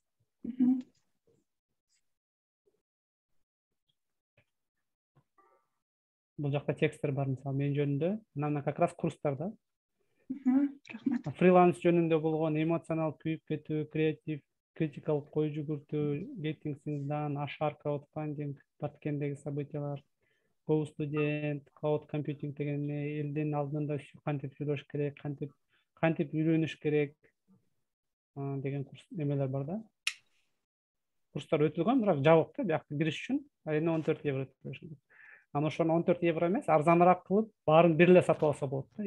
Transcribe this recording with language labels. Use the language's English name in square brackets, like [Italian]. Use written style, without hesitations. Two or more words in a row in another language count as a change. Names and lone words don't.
[Kyrgyz] Бул жакта тексттер бар, мисалы мен жөнүндө, мына [Russian] как раз [Kyrgyz] курстарда. Рахмат. Фриланс жөнүндө болгон эмоционал күйүп кетүү, креатив, критикал кой жүгүртүү, [English] getting things done, [Kyrgyz] ашар, краудфандинг, Баткендеги событиялар, Go студент, [English] cloud computing [Kyrgyz] деген элдин алдында кантип сүйлөш керек, кантип үйрөнүш керек деген курс немелер бар да. Курстар өтүлгөн, бирок жабык да, биякта кириш үчүн айына 14 евро төлөшөт. Аны ошону 14 евро эмес, арзаныраак кылып, баарын бир эле сатып алса болот да.